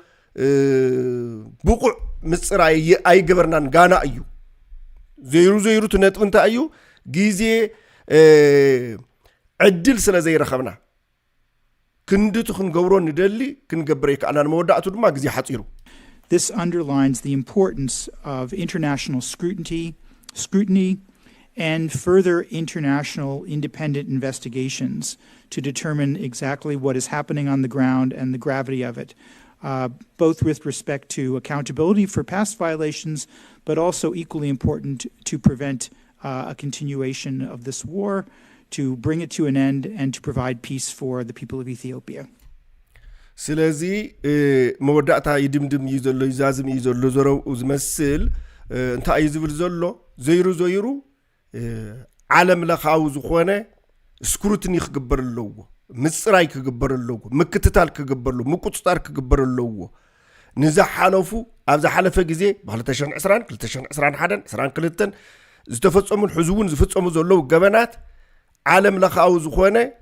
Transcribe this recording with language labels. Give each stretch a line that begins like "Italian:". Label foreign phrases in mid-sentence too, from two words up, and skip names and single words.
Tigrinya: ብቁዕ ምጽራይ ኣይገበርናን ጋና እዩ ዘይሩ ትነጥብ እንታይ እዩ ጊዜ ዕድል ስለ ዘይረኸብና ክንድቱ ክንገብሮ ንደሊ ክንገብረ ይከኣልና ንመወዳእቱ ድማ ጊዜ ሓፂሩ
English: This underlines the importance of international scrutiny and further international independent investigations to determine exactly what is happening on the ground and the gravity of it, both with respect to accountability for past violations, but also equally important to prevent a continuation of this war, to bring it to an end, and to provide peace for the people of Ethiopia.
Tigrinya: ስለዚ መወዳእታ ይድምድም እዩ ዘሎ ይዛዝም እዩ ዘሎ ዘረው ዝመስል እንታይ ዝብል ዘሎ ዘይሩ ዓለም ለኻው ዝኾነ ስክሩትኒ ክግበር ኣለዎ ምጽራይ ክግበር ኣለዎ ምክትታል ክግበር ኣለዎ ምቁጽጣር ክግበር ኣለዎ ንዝሓለፉ ኣብ ዝሓለፈ ግዜ ብ2020 2021 22 ዝተፈጸሙን ሕዝቡን ዝፍጸሙ ዘለዉ ገበናት ዓለም ለኻው ዝኾነ